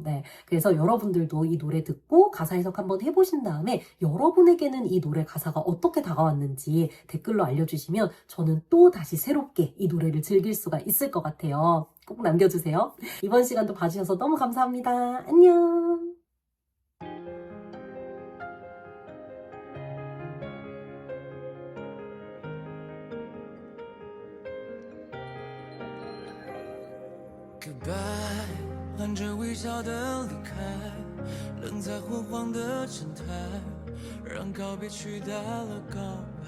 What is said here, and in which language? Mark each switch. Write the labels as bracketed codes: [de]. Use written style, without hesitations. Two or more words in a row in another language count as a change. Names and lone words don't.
[ko] 네, 그래서 여러분들도 이 노래 듣고 가사 해석 한번 해보신 다음에 여러분에게는 이 노래 가사가 어떻게 다가왔는지 댓글로 알려주시면 저는 또 다시 새롭게 이 노래를 즐길 수가 있을 것 같아요. 꼭 남겨주세요. 이번 시간도 봐주셔서 너무 감사합니다. 안녕! [zh] Goodbye， 含着微笑的离开，冷在昏黄的站台，让告别取代了告白。